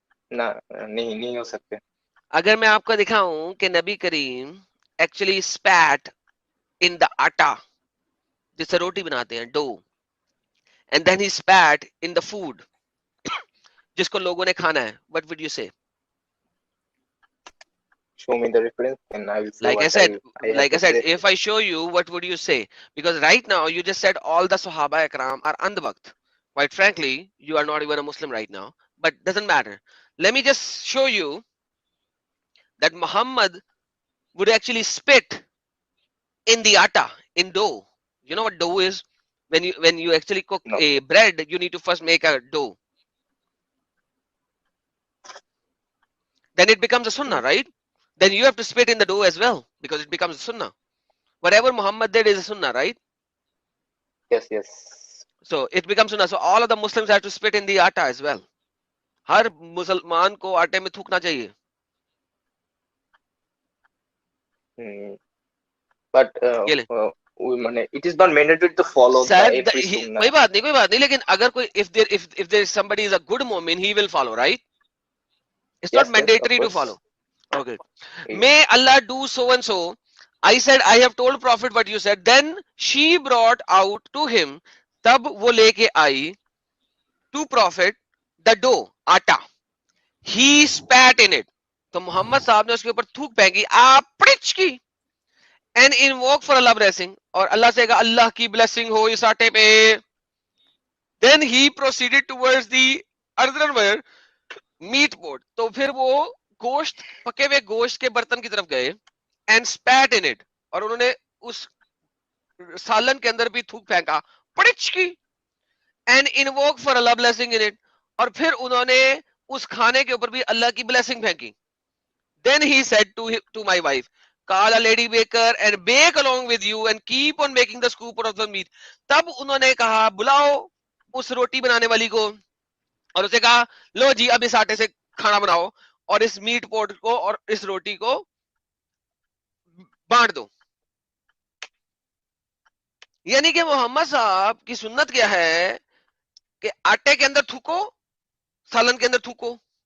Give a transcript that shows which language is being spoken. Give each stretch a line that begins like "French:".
Hindi: ना, नहीं हो सकते। अगर मैं आपको दिखाऊं कि नबी करीम
English: actually spat in the atta,
Hindi: जिससे रोटी बनाते हैं,
English: dough, and then he spat in the food
Hindi: जिसको लोगों ने खाना है,
English: What would you say? Show me the reference and I will say Like what I said, say. if I show you, what would you say? Because right now you just said all the Sahaba Ikram are andhbakt. Quite frankly, you are not even a Muslim right now, but doesn't matter. Let me just show you that Muhammad would actually spit in the atta, in dough. You know what dough is? When you actually cook a bread, you need to first make a dough. Then it becomes a sunnah, right? Then you have to spit in the dough as well, because it becomes a sunnah. Whatever Muhammad did is a sunnah, right? Yes. So it becomes sunnah. So all of the Muslims have to spit in the atta as well.
Hindi: हर मुसलमान को आटे में थूकना चाहिए.
English: But it is not mandatory to follow every sunnah.
Hindi: कोई बात नहीं, लेकिन अगर कोई
English: if there is somebody is a good mu'min, he will follow, right? It's not mandatory to follow. Okay. May Allah do so and so. I said, I have told Prophet what you said. Then she brought out to him,
Hindi: तब वो लेके आई
English: to Prophet the dough, आटा. He spat in it.
Hindi: तो मोहम्मद साहब ने उसके ऊपर थूक फेंकी, आपड़िच की,
English: and invoke for Allah blessing,
Hindi: और अल्लाह से कहा अल्लाह की ब्लेसिंग हो इस आटे पे।
English: then he proceeded towards the earthenware meat board,
Hindi: तो फिर वो गोश्त, पके हुए गोश्त के बर्तन की तरफ गए,
English: and spat in it,
Hindi: और उन्होंने उस सालन के अंदर भी थूक फेंका, पड़िच की,
English: and invoke for Allah blessing in it,
Hindi: और फिर उन्होंने उस खाने के ऊपर भी अल्लाह की ब्लेसिंग फेंकी।
English: Then he said to my wife, call a lady baker and bake along with you and keep on making the scoop out of the meat।
Hindi: तब उन्होंने कहा बुलाओ उस रोटी बनाने वाली को, और उसे कहा लो जी अब इस आटे से खाना बनाओ और इस मीट पोट को और इस रोटी को बांट दो। यानी कि मोहम्मद साहब की सुन्नत क्या है कि आटे के अंदर थूको, सालन के अंदर थूको।